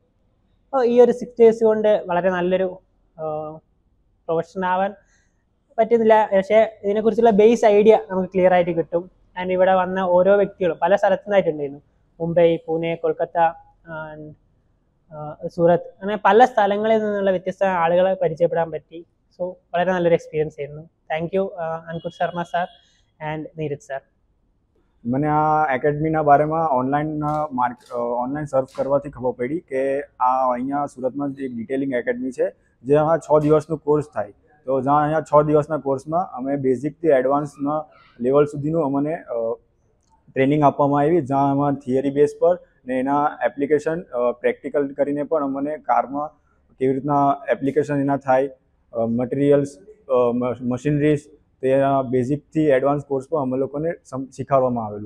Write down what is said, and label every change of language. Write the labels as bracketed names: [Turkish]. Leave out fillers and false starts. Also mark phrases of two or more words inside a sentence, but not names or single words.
[Malayalam] അപ്പോൾ ഈ ഒരു 6 ഡേയ്സ് കൊണ്ട് വളരെ നല്ലൊരു പ്രൊഫഷണൽ ആവാൻ പറ്റുന്നില്ല, പക്ഷേ ഇതിനെക്കുറിച്ചുള്ള [English] base idea [Malayalam] നമുക്ക് ക്ലിയർ ആയിട്ട് കിട്ടും. ആൻഡ് ഇവിടെ വന്ന ഓരോ വ്യക്തികളും പല സ്ഥലത്തു നിന്നായിട്ടുണ്ടായിരുന്നു, മുംബൈ, പൂനെ, കൊൽക്കത്ത, സൂറത്ത്, അങ്ങനെ പല സ്ഥലങ്ങളിൽ നിന്നുള്ള വ്യത്യസ്ത ആളുകളെ പരിചയപ്പെടാൻ പറ്റി. സോ വളരെ നല്ലൊരു എക്സ്പീരിയൻസ് આയിരുന്നു. [English] thank you Ankur Sharma sir and Neeraj sir. [Gujarati] મને આ એકેડમીના બારેમાં [English] online search [Gujarati] કરવાથી ખબર પડી કે આ અહીંયા સુરતમાં એક [English] detailing academy [Gujarati] છે, જે 6 દિવસનો કોર્સ થાય. તો જ્યાં અહીંયા 6 દિવસના કોર્સમાં અમે બેઝિકથી એડવાન્સના લેવલ સુધીનું અમને ટ્રેનિંગ આપવામાં આવી, જ્યાં અમારા [English] theory base [Gujarati] પર ને એના [English] application practical [Gujarati] કરીને પણ અમને કારમાં કેવી રીતના એપ્લિકેશન એના થાય, મટીરિયલ્સ, મશીનરીઝ, તે બેઝિકથી [English] advance course [Gujarati] પર અમે લોકોને શીખવાડવામાં આવેલું.